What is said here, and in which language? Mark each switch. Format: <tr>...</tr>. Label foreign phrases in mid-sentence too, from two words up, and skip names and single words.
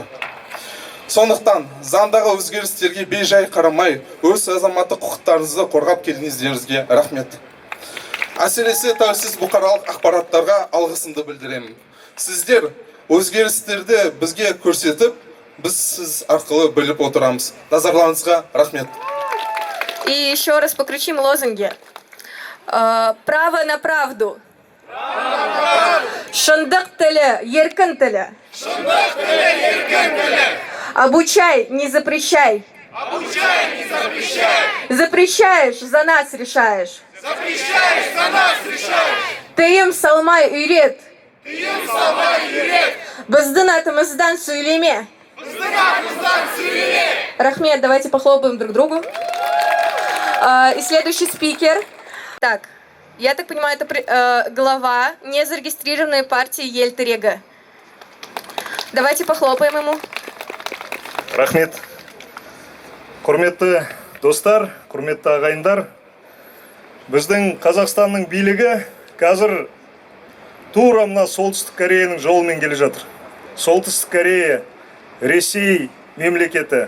<kk>Сондықтан заңдағы өзгерістерге бейжай қарамай, өз азаматтық құқықтарыңызды қорғап келгеніңіздеріңізге рахмет. Әсіресе тәуелсіз бұқаралық ақпараттарға алғысымды білдіремін. Сіздер өзгерістерді бізге көрсетіп, біз сіз арқылы біліп отырамыз. Назарларыңызға рахмет.</kk> <ru>И еще раз покричим лозунги. Право на правду.</ru> <kk>Шындық тілі, еркін тілі.</kk> <ru>Обучай, не запрещай. Запрещаешь, за нас решаешь.</ru> <kk>Тыйым салмай үйрет. Біздің атымыздан сөйлеме.</kk> <ru>Рахмет, давайте похлопаем друг другу. И следующий спикер. Так, я так понимаю, это глава незарегистрированной партии Ельтерега. Давайте похлопаем ему.</ru> <kk>Рахмет. Құрметті достар, құрметті ағайындар. Біздің Қазақстанның билігі қазір тура мына Солтүстік Кореяның жолымен келе жатыр. Солтүстік Корея, Ресей мемлекеті.</kk>